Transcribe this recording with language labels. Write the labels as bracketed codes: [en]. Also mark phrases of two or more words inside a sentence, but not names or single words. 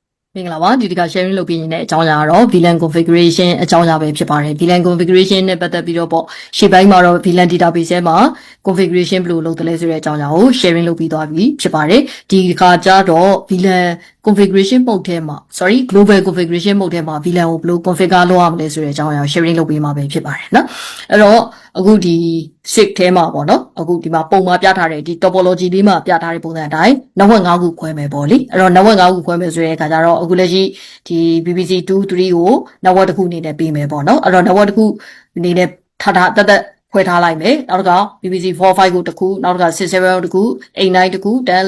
[my] မင်္ဂလာပါဒီတခါ sharing လုပ်ပြနေတဲ့အကြောင်းအရာကတော့ [en] VLAN configuration [my] အကြောင်းအရာပဲဖြစ်ပါတယ် [en] VLAN configuration [my] နဲ့ပတ်သက်ပြီးတော့ပေါ့ရှေ့ပိုင်းမှာတော့ [en] VLAN database [my] ထဲမှာ configuration ဘယ်လိုလုပ်တယ်လဲဆိုတဲ့အကြောင်းအရာကို sharing လုပ်ပြီးသွားပြီဖြစ်ပါတယ်ဒီခါကျတော့ [en] VLAN configuration mode [my] ထဲမှာ [en] global configuration mode [my] ထဲမှာ VLAN ကိုဘယ်လို configure လုပ်ရမလဲဆိုတဲ့အကြောင်းအရာကို sharing လုပ်ပေးမှာပဲဖြစ်ပါတယ်နော်အဲ့တော့အခုဒီ SIG ထဲမှာပေါ့နော်အခုဒီမှာပုံ မှာပြထားတဲ့ဒီ topology လေးမှာပြထားတဲ့ပုံစံအတိုင်း network 5ခုခွဲမယ်ပေါ့လေအဲ့တော့ network 5ခုခွဲမယ်ဆိုတဲ့အခါကျတော့အခုလက်ရှိဒီ BBC 2 3ကို network တစ်ခုအနေနဲ့ပေးမယ်ပေါ့နော်အဲ့တော့ network တစ်ခုအနေနဲ့ထားတက်ခွဲထားလိုက်မယ်နောက်တစ်ခါ BBC 4 5ကိုတစ်ခုနောက်တစ်ခါ6 7တစ်ခု8 9တစ်ခု10